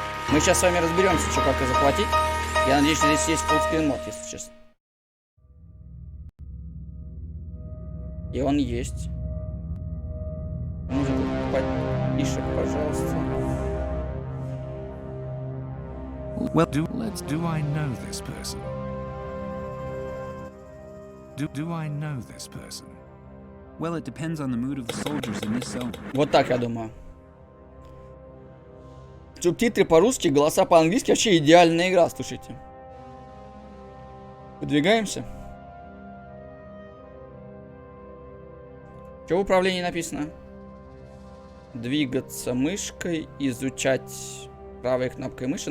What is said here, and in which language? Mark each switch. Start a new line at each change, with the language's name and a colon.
Russian: Мы сейчас с вами разберемся, что как и захватить. Я надеюсь, что здесь есть фуллскрин мод, если честно. И он есть. Может быть, потише, пожалуйста.
English: Well, do I know this person? Do I know this person? Well, it depends on the mood of the soldiers in this zone.
Russian: Вот так я думаю. Субтитры по-русски, голоса по-английски. Вообще идеальная игра, слушайте. Выдвигаемся. Что в управлении написано? Двигаться мышкой, изучать правой кнопкой мыши.